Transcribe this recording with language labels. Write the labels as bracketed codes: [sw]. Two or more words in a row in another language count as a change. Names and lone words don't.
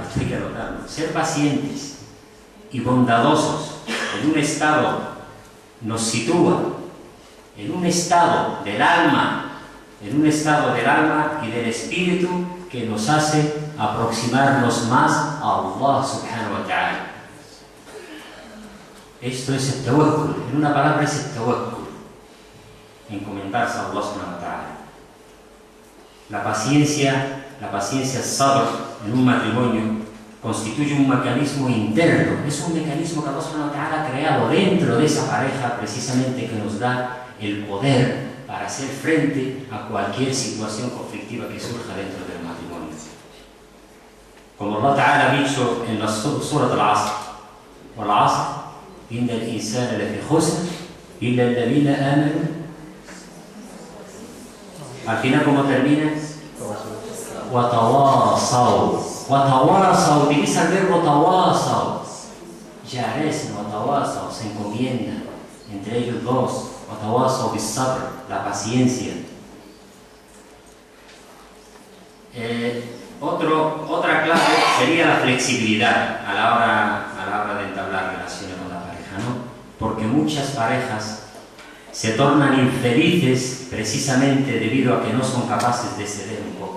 [es] Ser pacientes y bondadosos en un estado nos sitúa en un estado del alma, y del espíritu que nos hace aproximarnos más a [ar] الله سبحانه وتعالى. [es] Esto es el tawakkul, en una palabra es el tawakkul, encomendarse a [ar] الله سبحانه وتعالى. [es] La paciencia sabr en un matrimonio constituye un mecanismo interno, es un mecanismo que [ar] الله سبحانه وتعالى [es] ha creado dentro de esa pareja precisamente que nos da el poder para hacer frente a cualquier situación conflictiva que surja dentro del matrimonio. Como [ar] الله تعالى [es] ha dicho en la Surah Al-Asr, [ar] وَالْعَصْرِ إِنَّ الْإِنسَانَ لَفِي خُسْرٍ إِلَّا الَّذِينَ آمَنُوا. [es] Al final, ¿cómo termina? وَتَوَاصَوْا, utiliza el verbo تَوَاصَوْا. [ar] Yaresn, وَتَوَاصَوْ, [es] se encomienda entre ellos dos. [ar] وَتَوَاصَوْا بِالصَّبْرِ, [es] la paciencia. Otra clave sería la flexibilidad a la hora de entablar relaciones con la pareja, ¿no? Porque muchas parejas se tornan infelices precisamente debido a que no son capaces de ceder un poco.